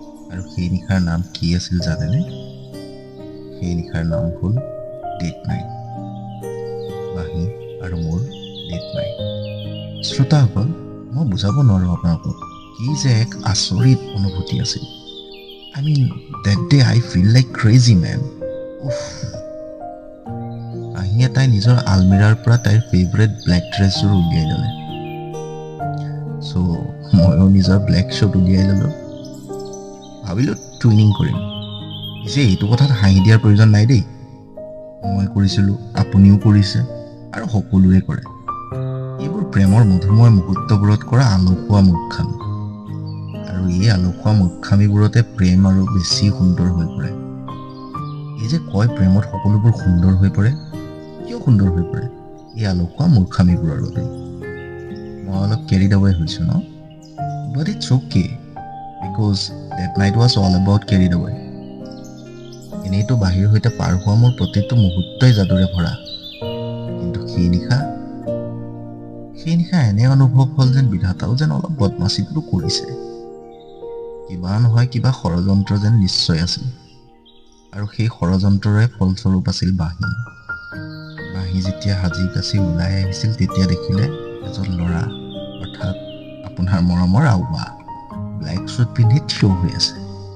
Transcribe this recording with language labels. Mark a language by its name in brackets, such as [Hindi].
[Assamese] আৰু সেই নিশাৰ নাম কি আছিল জানেনে? সেই নিশাৰ নাম হ'ল ডেট নাইট। বাঁহী আৰু মোৰ ডেট নাইট। শ্ৰোতাসকল, মই বুজাব নোৱাৰোঁ আপোনালোকক, কি যে এক আচৰিত অনুভূতি আছিল। [English] I mean, that day I feel like crazy man. [Assamese] বাঁহীয়ে তাই নিজৰ আলমিৰাৰ পৰা তাইৰ ফেভৰেট ব্লেক ড্ৰেছযোৰ উলিয়াই ল'লে। ময়ো নিজৰ ব্লেক শ্বুট উলিয়াই ল'লোঁ। ভাবিলোঁ টুইনিং কৰিম। পিছে এইটো কথাত হাঁহি দিয়াৰ প্ৰয়োজন নাই দেই। মই কৰিছিলোঁ, আপুনিও কৰিছে, আৰু সকলোৱে কৰে। এইবোৰ প্ৰেমৰ মধুময় মুহূৰ্তবোৰত কৰা আলসুৱা মূৰ্খামি। আৰু এই আলসুৱা মূৰ্খামিবোৰতে প্ৰেম আৰু বেছি সুন্দৰ হৈ পৰে। এই যে কয় প্ৰেমত সকলোবোৰ সুন্দৰ হৈ পৰে, কিয় সুন্দৰ হৈ পৰে? এই আলসুৱা মূৰ্খামিবোৰৰ বাবে। মই অলপ [English] carried away [Assamese] হৈছোঁ ন? [English] But it's okay, because that night was all about carried away. [Assamese] এনেইতো বাঁহীৰ সৈতে পাৰ হোৱা মোৰ প্ৰতিটো মুহূৰ্তই যাদুৰে ভৰা। কিন্তু সেই নিশা এনে অনুভৱ হ'ল যেন বিধাতাও যেন অলপ বদমাচিটো কৰিছে। কিবা নহয় কিবা ষড়যন্ত্ৰ যেন নিশ্চয় আছিল। আৰু সেই ষড়যন্ত্ৰৰে ফলস্বৰূপ আছিল বাঁহী। বাঁহী যেতিয়া সাজি কাচি ওলাই আহিছিল, তেতিয়া দেখিলে এজন ল'ৰা, অৰ্থাৎ আপোনাৰ মৰমৰ আউবা, ব্লেক শ্বুট পিন্ধি থিয় হৈ আছে।